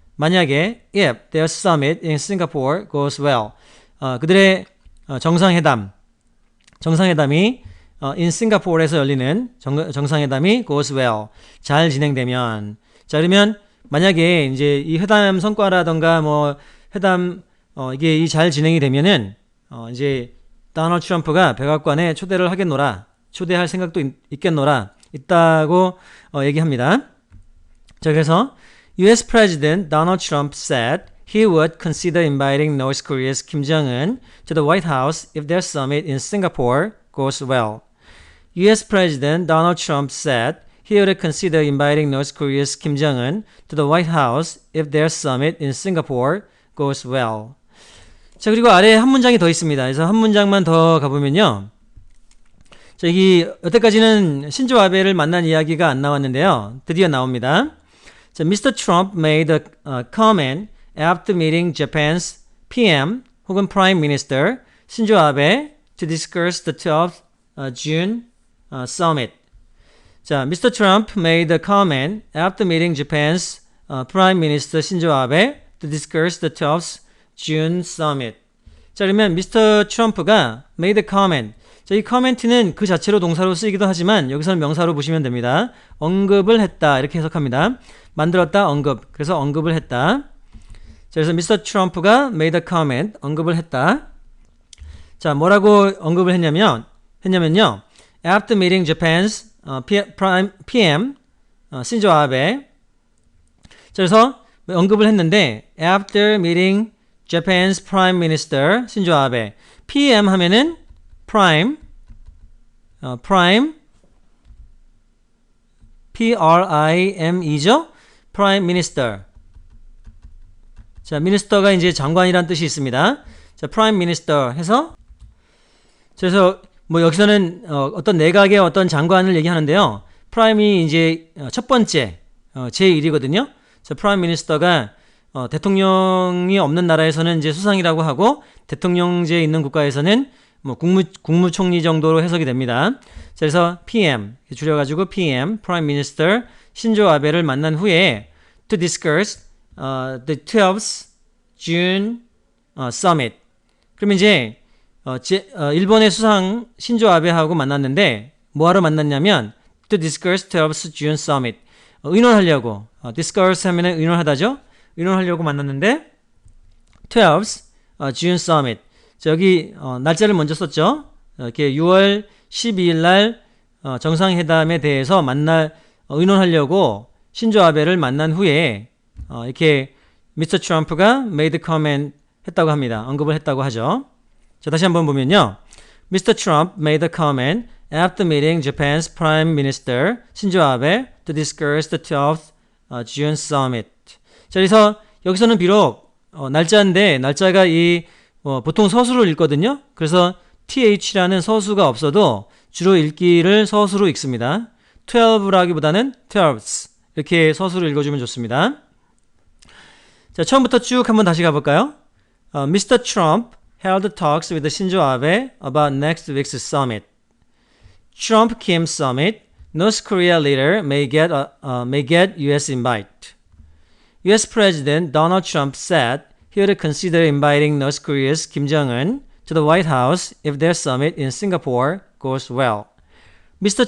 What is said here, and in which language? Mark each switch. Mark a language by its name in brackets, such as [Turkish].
[Korean] 만약에 [English] if their summit in Singapore goes well. [Korean] 그들의 정상회담이 [English] in Singapore [Korean] 에서 열리는 정상회담이 [English] goes well. [Korean] 잘 진행되면. 자, 그러면 만약에 이제 이 회담 성과라던가 뭐 회담 이게 이 잘 진행이 되면은 이제 도널드 트럼프가 백악관에 초대할 생각도 있다고 얘기합니다. 자, 그래서 [English] US President Donald Trump said he would consider inviting North Korea's Kim Jong-un to the White House if their summit in Singapore goes well. US President Donald Trump said he would consider inviting North Korea's Kim Jong-un to the White House if their summit in Singapore goes well. [Korean] 자, 그리고 아래에 한 문장이 더 있습니다. 그래서 한 문장만 더 가보면요. 자, 여태까지는 신조 아베를 만난 이야기가 안 나왔는데요. 드디어 나옵니다. 자, Mr. [English] Trump made a comment after meeting Japan's PM [Korean] 혹은 [English] Prime Minister 신조 아베 to discuss the 12th June summit. 자, Mr. Trump made a comment after meeting Japan's Prime Minister 신조 아베 to discuss the 12th June summit. [Korean] 자, 그러면 Mr. Trump가 [English] made a comment. [Korean] 자, 이 커멘트는 그 자체로 동사로 쓰이기도 하지만 여기서는 명사로 보시면 됩니다. 언급을 했다 이렇게 해석합니다. 만들었다, 언급. 그래서 언급을 했다. 자, 그래서 Mr. Trump가 [English] made a comment, [Korean] 언급을 했다. 자, 뭐라고 언급을 했냐면요. [English] After meeting Japan's PM 신조 아베. [Korean] 자, 그래서 언급을 했는데 [English] after meeting Japan's Prime Minister [Korean] 신조 아베. PM 하면은 Prime P-R-I-M-E죠? [English] Prime Minister. [Korean] 자, minister가 이제 장관이란 뜻이 있습니다. 자, Prime Minister 해서 그래서 뭐 여기서는 어떤 내각의 어떤 장관을 얘기하는데요. Prime이 이제 첫 번째 제1이거든요. 자, Prime Minister가 대통령이 없는 나라에서는 이제 수상이라고 하고 대통령제에 있는 국가에서는 뭐 국무총리 정도로 해석이 됩니다. 자, 그래서 PM 줄여가지고 PM Prime Minister 신조 아베를 만난 후에 [English] to discuss the 12th June summit. [Korean] 그러면 이제 일본의 수상 신조 아베하고 만났는데 뭐하러 만났냐면 [English] to discuss 12th June summit. [Korean] 의논하려고 discuss 하면은 의논하다죠. 의논하려고 만났는데 [English] 12th June summit. [Korean] 자, 여기 날짜를 먼저 썼죠. 이렇게 6월 12일 날 정상회담에 대해서 의논하려고 신조 아베를 만난 후에 이렇게 미스터 트럼프가 [English] made comment [Korean] 했다고 합니다. 언급을 했다고 하죠. 자, 다시 한번 보면요. Mr. [English] Trump made a comment after meeting Japan's Prime Minister 신조 아베 to discuss the 12th June summit. [Korean] 자, 그래서 여기서는 비록 날짜인데 날짜가 보통 서수로 읽거든요. 그래서 th라는 서수가 없어도 주로 읽기를 서수로 읽습니다. 12라기보다는 12ths 이렇게 서수로 읽어주면 좋습니다. 자, 처음부터 쭉 한번 다시 가볼까요? [English] Mr. Trump held talks with Shinzo Abe about next week's summit. Trump-Kim summit. North Korea leader may get U.S. invite. U.S. President Donald Trump said he would consider inviting North Korea's Kim Jong-un to the White House if their summit in Singapore goes well. Mr.